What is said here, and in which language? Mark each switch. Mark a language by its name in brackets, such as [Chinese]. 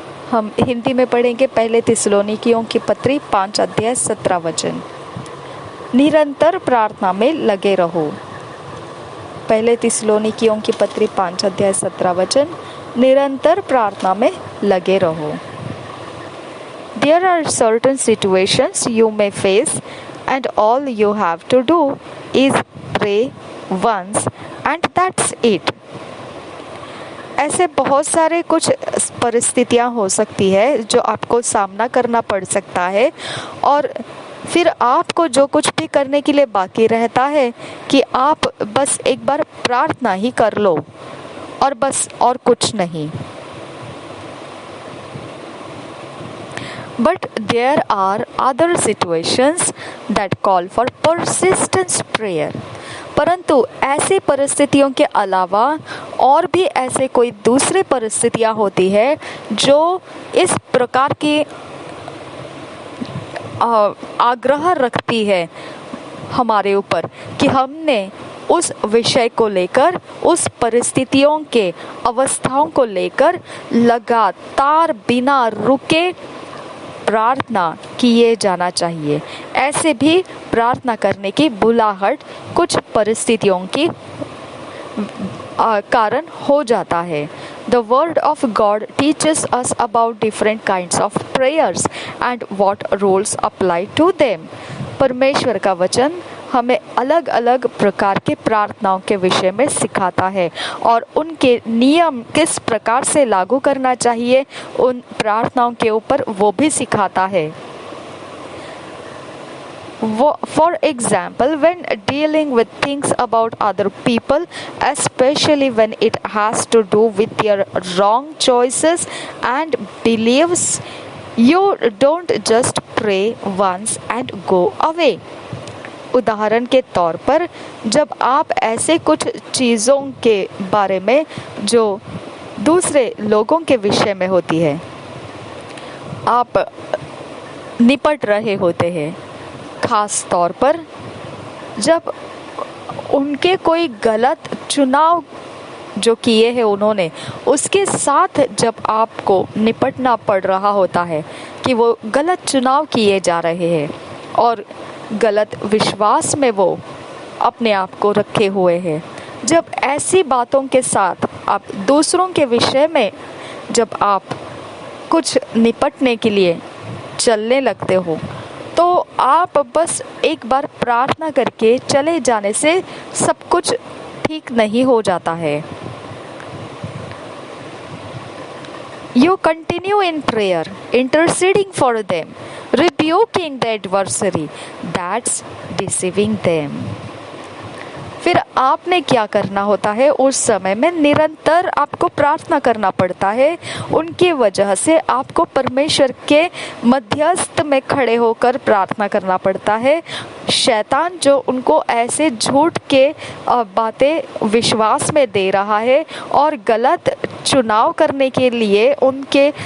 [Hindi] हम हिंदी में पढ़ेंगे। पहले थिस्सलुनीकियों की पत्री 5 अध्याय 17 वचन। निरंतर प्रार्थना में लगे रहो। पहले थिस्सलुनीकियों की पत्री 5 अध्याय 17 वचन। निरंतर प्रार्थना में लगे रहो। [English] There are certain situations you may face and all you have to do is pray once and that's it. [Hindi] ऐसे बहुत सारे कुछ परिस्थितियां हो सकती है जो आपको सामना करना पड़ सकता है, और फिर आपको जो कुछ भी करने के लिए बाकी रहता है कि आप बस एक बार प्रार्थना ही कर लो, और बस, और कुछ नहीं। [English] But there are other situations that call for persistent prayer. [Hindi] परंतु ऐसी परिस्थितियों के अलावा और भी ऐसे कोई दूसरी परिस्थितियां होती है जो इस प्रकार की आग्रह रखती है हमारे ऊपर कि हमने उस विषय को लेकर, उस परिस्थितियों के अवस्थाओं को लेकर लगातार बिना रुके प्रार्थना किए जाना चाहिए। ऐसे भी प्रार्थना करने की बुलाहट कुछ परिस्थितियों की कारण हो जाता है। [English] The word of God teaches us about different kinds of prayers and what rules apply to them. [Hindi] परमेश्वर का वचन हमें अलग अलग प्रकार के प्रार्थनाओं के विषय में सिखाता है और उनके नियम किस प्रकार से लागू करना चाहिए उन प्रार्थनाओं के ऊपर वो भी सिखाता है। [English] For example, when dealing with things about other people, especially when it has to do with their wrong choices and beliefs, you don't just pray once and go away. [Hindi] उदाहरण के तौर पर, जब आप ऐसे कुछ चीज़ों के बारे में जो दूसरे लोगों के विषय में होती है, आप निपट रहे होते हैं, खास तौर पर जब उनके कोई गलत चुनाव जो किए हैं उन्होंने, उसके साथ जब आपको निपटना पड़ रहा होता है कि वो गलत चुनाव किए जा रहे हैं और गलत विश्वास में वो अपने आप को रखे हुए हैं, जब ऐसी बातों के साथ आप दूसरों के विषय में जब आप कुछ निपटने के लिए चलने लगते हो, तो आप बस एक बार प्रार्थना करके चले जाने से सब कुछ ठीक नहीं हो जाता है। [English] You continue in prayer, interceding for them, rebuking the adversary that's deceiving them. [Hindi] फिर आपने क्या करना होता है उस समय में? निरंतर आपको प्रार्थना करना पड़ता है। उनकी वजह से आपको परमेश्वर के मध्यस्थ में खड़े होकर प्रार्थना करना पड़ता है। शैतान जो उनको ऐसे झूठ के बातें विश्वास में दे रहा है और गलत चुनाव करने के लिए उनके